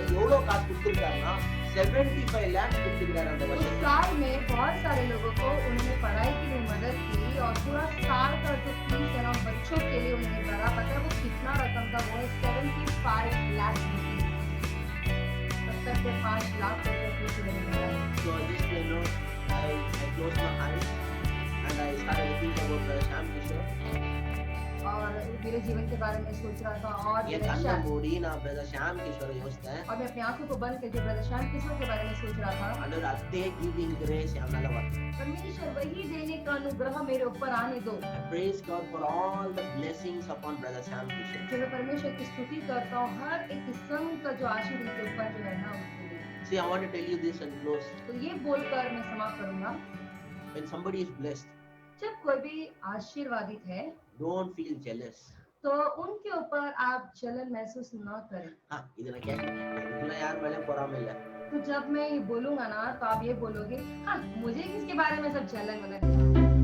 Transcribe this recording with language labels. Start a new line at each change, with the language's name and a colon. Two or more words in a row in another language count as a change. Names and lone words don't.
Tamil: எவ்வளவு காசு கொடுத்திருக்காருன்னா 75 lakhs கொடுத்திருக்காரு அந்த
Hindi: उस
Tamil: வருஷம்.
Hindi: साल में बहुत सारे लोगों को उन्होंने पढ़ाई के लिए मदद की और पूरा साल का जो फीस है ना बच्चों के लिए उन्होंने भरा। पता है वो कितना रकम था? वो है 75 लाख रुपीस। 75 लाख रुपए फीस उन्होंने भरा।
English: So just I closed my eyes and I started thinking about brother Sham Kishore.
Hindi: और मेरे जीवन के बारे में सोच रहा था और
Tamil: ये கண்ணை மூடி நான் brother Sham Kishore யோசித்தேன்.
Hindi: और मैं अपनी आंखों को बंद करके ब्रदर श्याम किशोर के बारे में सोच रहा था।
Tamil: ஆண்டவர் அதே
English: giving grace
Tamil: என் மேல வரட்டும்.
Hindi: परमेश्वर वही देने का अनुग्रह मेरे ऊपर आने दो।
English: I praise God for all the blessings upon brother Sham Kishore.
Hindi: जो मैं परमेश्वर की स्तुति करता हूँ हर एक किस्म का जो आशीर्वाद के ऊपर जो है ना उसके लिए।
English: See, I want to tell you this and close.
Hindi: तो ये बोलकर मैं समाप्त करूंगा।
English: When somebody is blessed,
Hindi: जब कोई भी आशीर्वादित है
English: don't feel jealous.
Hindi: तो उनके ऊपर आप जलन महसूस न करें।
Tamil: இது நான் கேட்கிறேன். இதுல யார் மேலயும் பொறாமை இல்ல.
Hindi: तो जब मैं ये बोलूंगा ना तो आप ये बोलोगे, हाँ मुझे किसके बारे में सब जलन वलन है।